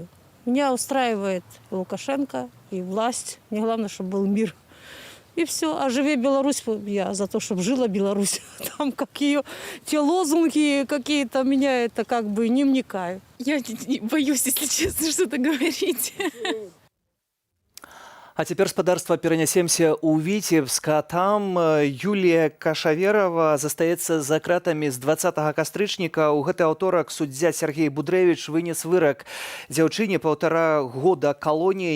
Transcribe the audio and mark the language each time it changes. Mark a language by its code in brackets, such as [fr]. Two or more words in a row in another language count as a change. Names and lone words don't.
[ru] Меня устраивает Лукашенко и власть. Мне главное, чтобы был мир. И все. А [be] «Живе Беларусь», [ru] я за то, чтобы жила Беларусь. Там те лозунги какие-то, меня это не вникаю. Я боюсь, если честно, что-то говорить. [be] А цяпер, спадарства, перанясемся ў Віцебска. Там Юлія Кашаверова застаецца за кратамі з 20 кастрычніка. У гэты аўторак суддзя Сергей Будрэвіч вынес вырак дзяўчыне 1,5 года калоніі.